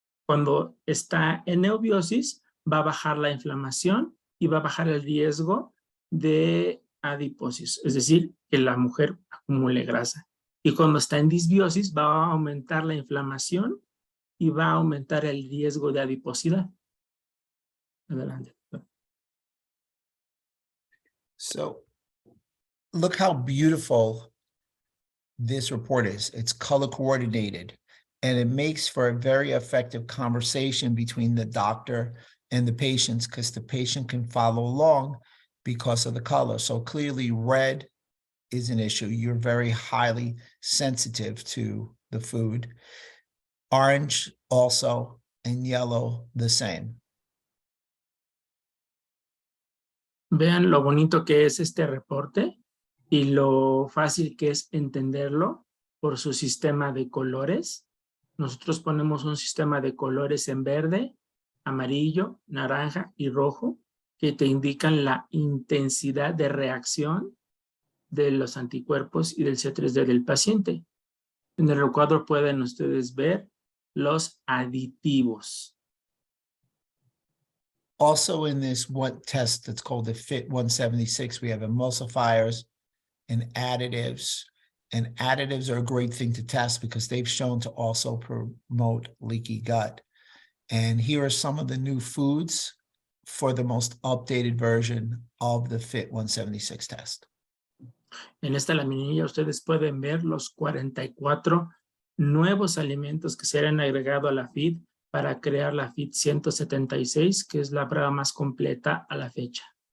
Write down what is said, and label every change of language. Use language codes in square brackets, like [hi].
[es] Cuando está en eubiosis, va a bajar la inflamación y va a bajar el riesgo de adiposis, es decir, que la mujer acumule grasa. Y cuando está en disbiosis, va a aumentar la inflamación y va a aumentar el riesgo de adiposidad. Adelante. [en] So look how beautiful this report is. It's color coordinated, and it makes for a very effective conversation between the doctor and the patients, because the patient can follow along because of the color. So clearly red is an issue. You're very highly sensitive to the food. Orange also, and yellow the same. [es] Vean lo bonito que es este reporte y lo fácil que es entenderlo por su sistema de colores. Nosotros ponemos un sistema de colores en verde, amarillo, naranja y rojo, que te indican la intensidad de reacción de los anticuerpos y del C3D del paciente. En el recuadro pueden ustedes ver los aditivos. [en] Also in this one test that's called the FIT 176, we have emulsifiers and additives. And additives are a great thing to test because they've shown to also promote leaky gut. And here are some of the new foods for the most updated version of the FIT 176 test. [es] En esta laminilla ustedes pueden ver los 44 nuevos alimentos que serán agregados a la FIT para crear la FIT 176, que es la prueba más completa a la fecha.